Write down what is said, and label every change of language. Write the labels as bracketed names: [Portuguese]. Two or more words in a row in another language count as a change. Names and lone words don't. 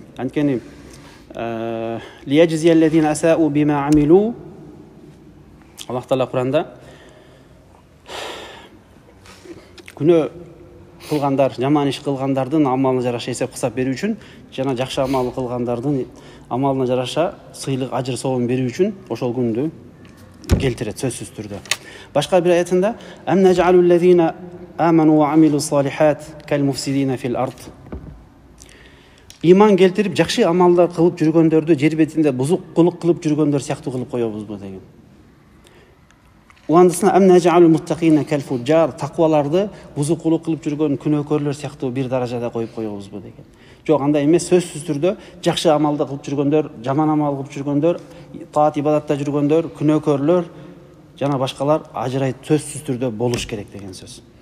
[Kyrgyz] Анткени [Arabic] ليجزي الذين أساءوا بما عملوا, [Kyrgyz] Аллах Таала Куранда күнөө кылгандар, жаман иш кылгандардын амалына жараша эсеп кысап берүү үчүн жана жакшы амал кылгандардын амалына жараша сыйлык, ажыр соогун берүү үчүн ошол күндү келтирет сөзсүз түрдө. Башка бир аятында [Arabic] أم نجعل الذين آمنوا وعملوا الصالحات كالمفسدين في الأرض. [Kyrgyz] Иман келтирип, жакшы амалдар кылып жүргөндөрдү жер бетинде бузукулук кылып жүргөндөр сыяктуу кылып коебузбу деген. [Arabic] Уандысына أم نجعل المتقين كالفجار, [Kyrgyz] такваларды бузукулук кылып жүргөн күнөөкөрлөр сыяктуу бир даражада коюп коебузбу деген. Жок, андай эмес, сөзсүз түрдө жакшы амалды кылып жүргөндөр, жаман амал кылып жүргөндөр, таат ибадатта жүргөндөр, күнөөкөрлөр жана башкалар ажырайт, сөзсүз түрдө болуш керек деген сөз.